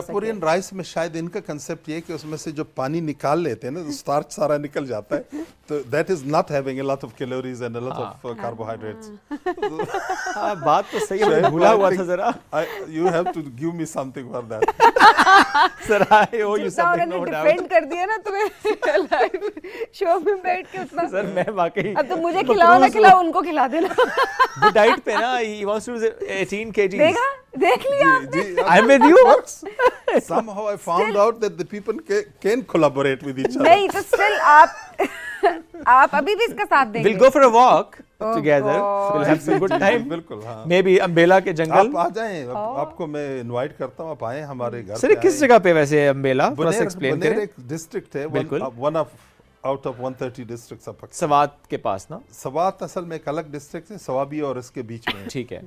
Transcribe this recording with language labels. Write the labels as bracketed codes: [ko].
[ur] سنگاپورین rice میں شاید ان کا کنسیپٹ یہ ہے کہ اس میں سے جو پانی نکال لیتے ہیں نا, تو اسٹارچ سارا نکل جاتا ہے, تو [en] That is not having a lot of calories and a lot of carbohydrates. [ur] ہاں بات تو صحیح ہے, بھولا ہوا تھا ذرا. [en] You have to give me something for that. Sir I owe you something, no doubt. [ur] Defend کر دیا نا تمہیں لائیو شو میں بیٹھ کے اتنا. سر میں واقعی اب تو مجھے کھلاؤ نہ کھلاؤ, ان کو کھلا دینا. وہ ڈائٹ پہ نا, [en] he wants to lose 18 kgs. [ur] دیکھا, دیکھ لیا [en] I'm with you. Somehow I found out that the people can collaborate with each other. [ur] نہیں تو اسٹل آپ ابھی بھی اس کا ساتھ دیں گے. [en] We'll go for a walk together. We'll have some good time. [ur] بالکل ہاں. [en] Maybe [ur] امبیلا کے جنگل. آپ آ جائیں, آپ کو میں انوائٹ کرتا ہوں, آپ آئیں ہمارے گھر. سر کس جگہ پہ ویسے امبیلا, تھوڑا سا ایکسپلین کریں. بنیر ایک ڈسٹرکٹ ہے, [en] One of out of 130 districts of Pakistan. [ur] Swat کے پاس نا. سوات اصل میں ایک الگ ڈسٹرکٹ ہے, سوابی اور اس کے بیچ میں. ٹھیک ہے.